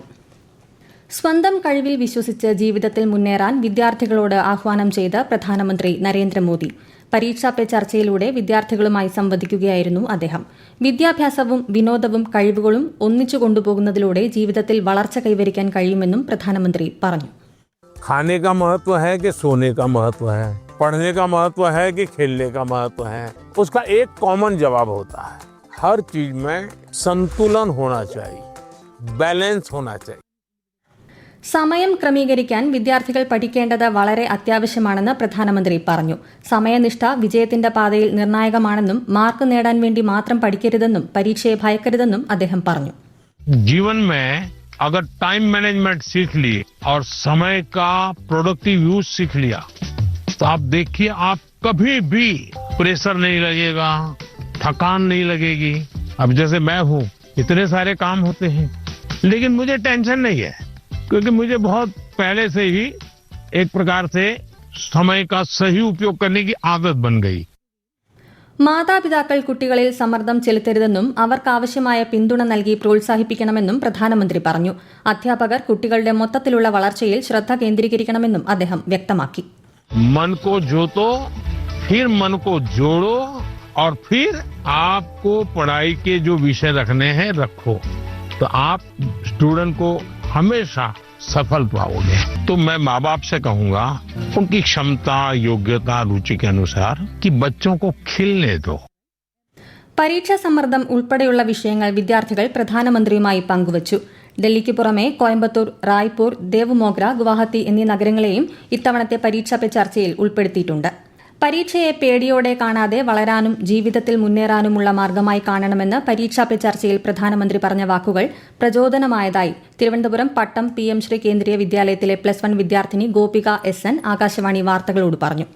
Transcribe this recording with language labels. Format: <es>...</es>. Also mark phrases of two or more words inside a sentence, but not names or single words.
<ml>സ്വന്തം കഴിവിൽ വിശ്വസിച്ച് ജീവിതത്തിൽ മുന്നേറാൻ വിദ്യാർത്ഥികളോട് ആഹ്വാനം ചെയ്ത് പ്രധാനമന്ത്രി നരേന്ദ്രമോദി. പരീക്ഷാ പേ ചർച്ചയിലൂടെ വിദ്യാർത്ഥികളുമായി സംവദിക്കുകയായിരുന്നു അദ്ദേഹം. വിദ്യാഭ്യാസവും വിനോദവും കഴിവുകളും ഒന്നിച്ചു കൊണ്ടുപോകുന്നതിലൂടെ ജീവിതത്തിൽ വളർച്ച കൈവരിക്കാൻ കഴിയുമെന്നും പ്രധാനമന്ത്രി പറഞ്ഞു.</ml> <hi>खाने का महत्व है कि सोने का महत्व है, पढ़ने का महत्व है कि खेलने का महत्व है, उसका एक कॉमन जवाब होता है. हर चीज में संतुलन होना चाहिए, बैलेंस होना चाहिए.</hi> <ml>സമയം ക്രമീകരിക്കാൻ വിദ്യാർത്ഥികൾ പഠിക്കേണ്ടത് വളരെ അത്യാവശ്യമാണെന്ന് പ്രധാനമന്ത്രി പറഞ്ഞു. സമയനിഷ്ഠ വിജയത്തിന്റെ പാതയിൽ നിർണായകമാണെന്നും മാർക്ക് നേടാൻ വേണ്ടി മാത്രം പഠിക്കരുതെന്നും പരീക്ഷയെ ഭയക്കരുതെന്നും അദ്ദേഹം പറഞ്ഞു.</ml> <hi>जीवन में अगर</hi> <en>time management</en> <hi>सीख ली और समय का</hi> <en>productive use</en> <hi>सीख लिया तो आप देखिए आप कभी भी प्रेशर नहीं लगेगा, थकान नहीं लगेगी. अब जैसे मैं हूँ, इतने सारे काम होते हैं लेकिन मुझे टेंशन नहीं है क्योंकि मुझे बहुत पहले से ही एक प्रकार से समय का सही उपयोग करने की आदत बन गई.</hi> <ml>മാതാപിതാക്കൾ കുട്ടികളിൽ സമ്മർദ്ദം ചെലുത്തരുതെന്നും അവർക്കാവശ്യമായ പിന്തുണ നൽകി പ്രോത്സാഹിപ്പിക്കണമെന്നും പ്രധാനമന്ത്രി പറഞ്ഞു. അധ്യാപകർ കുട്ടികളുടെ മൊത്തത്തിലുള്ള വളർച്ചയിൽ ശ്രദ്ധ കേന്ദ്രീകരിക്കണമെന്നും അദ്ദേഹം വ്യക്തമാക്കി.</ml> <hi>मन को जोतो, फिर मन को जोड़ो और फिर आपको पढ़ाई के जो विषय रखने हैं रखो तो आप स्टूडेंट को हमेशा सफल पाओगे. तो मैं माँ बाप से कहूंगा उनकी क्षमता, योग्यता, रुचि के अनुसार कि बच्चों को खिलने दो.</hi> <ml>പരീക്ഷാ സമ്മർദ്ദം ഉൾപ്പെടെയുള്ള വിഷയങ്ങൾ വിദ്യാർത്ഥികൾ പ്രധാനമന്ത്രിയുമായി പങ്കുവച്ചു. ഡൽഹിക്ക് പുറമെ കോയമ്പത്തൂർ, റായ്പൂർ, ദേവ്മോഗ്ര, ഗുവാഹത്തി എന്നീ നഗരങ്ങളെയും ഇത്തവണത്തെ പരീക്ഷാ പേ ചർച്ചയിൽ ഉൾപ്പെടുത്തിയിട്ടുണ്ട്. പരീക്ഷയെ പേടിയോടെ കാണാതെ വളരാനും ജീവിതത്തിൽ മുന്നേറാനുമുള്ള മാർഗമായി കാണണമെന്ന് പരീക്ഷാ പേ ചർച്ചയിൽ പ്രധാനമന്ത്രി പറഞ്ഞ വാക്കുകൾ പ്രചോദനമായതായി തിരുവനന്തപുരം പട്ടം PM ശ്രീ കേന്ദ്രീയ വിദ്യാലയത്തിലെ +1 വിദ്യാർത്ഥിനി ഗോപിക SN ആകാശവാണി വാർത്തകളോട് പറഞ്ഞു.</ml>